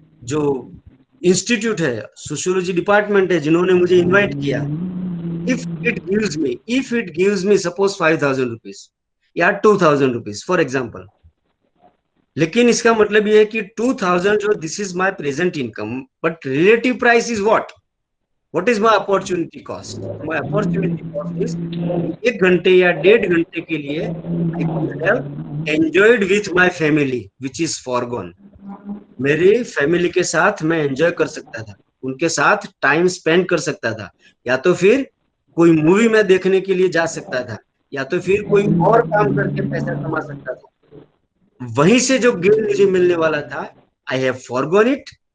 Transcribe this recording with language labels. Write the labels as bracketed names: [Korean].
[Hindi] जो इंस्टीट्यूट है, sociology department है, जिन्होंने मुझे इनवाइट किया, [English] if it gives me suppose 5,000 rupees या 2,000 रुपीज for example, [Hindi] लेकिन इसका मतलब ये है कि 2,000 जो [English] This is my present income, but relative price is what is my opportunity cost? My opportunity cost is [Hindi] 1 घंटे या 1.5 घंटे के लिए [English] I could have enjoyed with my family, which is foregone. [Hindi] मेरे फैमिली के साथ मैं एंजॉय कर सकता था, उनके साथ टाइम स्पेंड कर सकता था, या तो फिर कोई मूवी में देखने के लिए जा सकता था, या तो फिर कोई और काम करके पैसा कमा सकता था। वहीं से जो गेन मुझे मिलने वाला था, [English] I have forgone it.